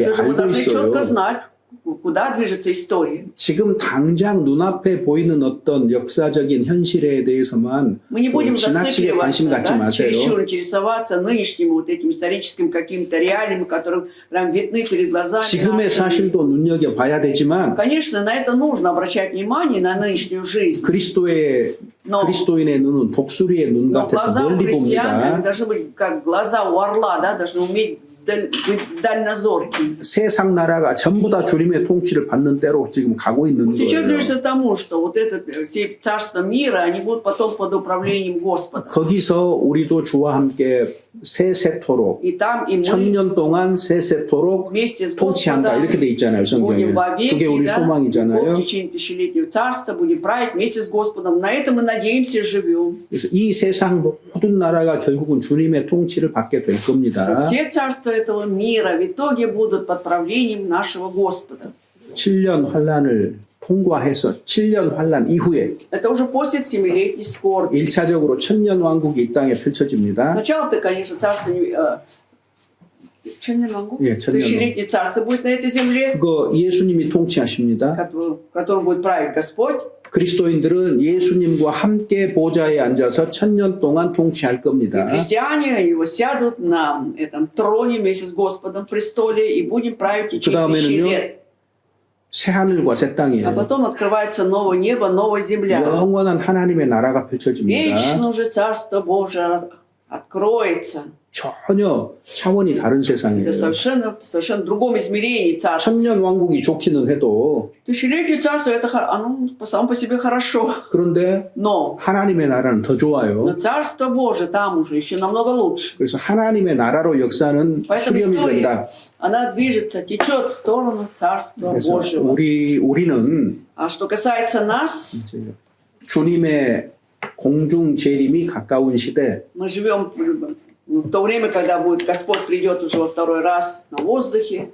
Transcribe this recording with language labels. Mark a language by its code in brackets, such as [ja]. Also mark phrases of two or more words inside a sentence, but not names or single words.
[ru] Все же мы [ko] 알고 [ru] должны [ko] 있어요. [ru] четко знать, куда движется история. [ko] 지금 당장 눈앞에 보이는 어떤 역사적인 현실에 대해서만 [ru] Мы не будем [ko] 지나치게 관심 [ru] зацикливаться, [ko] 갖지 [ru] да, [ko] 마세요. [ru] чересчур интересоваться нынешними вот этими историческими какими-то реалиями, которые прям видны перед глазами. [ko] 지금의 [ru] нашими. [ko] 사실도 눈여겨봐야 되지만 [ru] Конечно, на это нужно обращать внимание, на нынешнюю жизнь. Но [ko] 그리스도인의 눈은 독수리의 눈 [ru] Но [ko] 같아서 [ru] глаза у [ko] 멀리 [ru] христиан [ko] 봅니다. [ru] должны быть как глаза у орла, да, должны уметь быть дальнозоркими. [ko] 세상 나라가 전부 다 주님의 통치를 받는 때로 지금 가고 있는 [ru] Сейчас [ko] 거예요. [ru] движется к тому, что вот это все царства мира, они будут потом под управлением Господа. [ko] 거기서 우리도 주와 함께 세세토록 [ru] И там и мы [ko] 1000년 동안 세세토록 [ru] вместе с [ko] 통치한다 [ru] Господом [ko] 이렇게 돼 있잖아요. 성경에. [ru] будем вовеки, [ko] 그게 우리 [ru] да, [ko] 소망이잖아요. [ru] в течение тысячелетия царства будем править вместе с Господом. На это мы надеемся и живем. [ko] 그래서 이 세상 모든 나라가 결국은 주님의 통치를 받게 될 겁니다. [ru] Все царства этого мира в итоге будут под правлением нашего Господа. [ko] 7년 환란을 통과해서 7년 환란 이후에 [ru] Это уже после 7-летней скорби. [ko] 1차적으로 천년 왕국이 이 땅에 펼쳐집니다. [ru] Сначала-то, конечно, царство [ko] 예, 천년 [ru] тысячелетнее царство будет на этой земле, [ko] 그거 예수님이 통치하십니다. [ru] в котором будет править Господь. [ko] 그리스도인들은 예수님과 함께 보좌에 앉아서 천년 동안 통치할 [ru] И [ko] 겁니다. [ru] христиане его сядут на этом троне вместе с Господом в престоле и будем править в течение 1000 лет. [ko] 새 하늘과 새 [ru] А [ko] 땅이에요. [ru] потом открывается новое небо, новая земля. [ko] 영원한 하나님의 나라가 펼쳐집니다. [ru] Вечно уже Царство Божие откроется. [ko] 전혀 차원이 다른 [ru] Это [ko] 세상이에요. [ru] совершенно другом измерении царства. [ko] 천년 왕국이 좋기는 해도 [ru] Тысячелетие царства, это оно само по себе хорошо. [ko] 그런데 [ru] Но [ko] 하나님의 나라는 더 좋아요. [ru] Царство Божие там уже еще намного лучше. [ko] 그래서 하나님의 나라로 역사는 [ru] Поэтому [ko] 수렴이 [ru] история, [ko] 된다. [ru] она движется, течет в сторону Царства [ko] 그래서 [ru] Божьего. [ko] 우리는 [ru] А что касается нас, [ko] 이제 주님의 공중 재림이 가까운 시대, [ru] мы живем в то время, когда будет Господь придет уже во второй раз на воздухе,